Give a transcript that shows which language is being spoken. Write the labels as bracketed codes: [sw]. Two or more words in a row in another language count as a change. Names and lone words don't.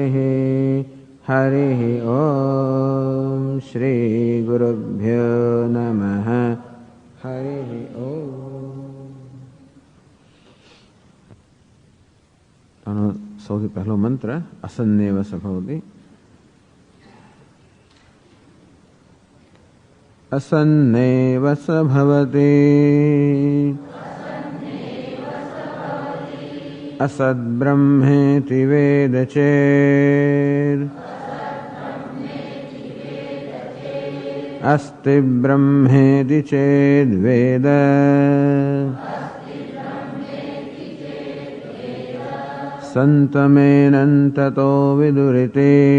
[sa] હરિ ઓમ શ્રી ગુરુભ્યો નમઃ. હરિ ઓમ. [gu] સૌથી પહેલો મંત્ર [sa] અસન્નેવ સભવતિ. असन्नेव स भवति असद्ब्रह्मेति वेद चेत् अस्ति ब्रह्मेति चेद्वेद सन्तमेनन्ततो विदुरिति